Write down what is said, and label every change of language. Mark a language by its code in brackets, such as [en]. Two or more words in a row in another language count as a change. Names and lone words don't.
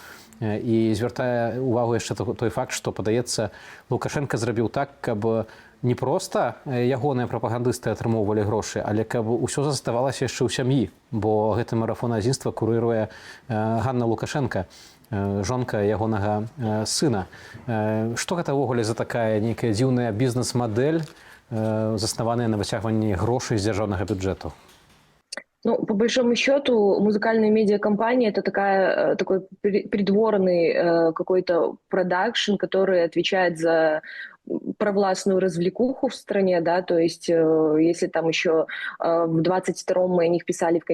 [be] І звяртае увагу яшчэ той факт, што, падаецца, Лукашенко зрабіў так, каб не проста ягоныя прапагандысты атрымоўвалі грошы, але каб усё заставалася яшчэ ў сям'і, бо гэты марафон адзінства курыруе Ганна Лукашенко, жонка ягонага сына. Што гэта ўвогуле за такая нейкая дзіўная бізнес-мадэль, заснаваная на выцягванні грошай з дзяржаўнага бюджэту? [ru] Ну, по большому счету, музыкальная медиакомпания – это такой придворный какой-то продакшн, который отвечает за провластную развлекуху в стране, да, то есть если там еще в 22-м мы о них писали в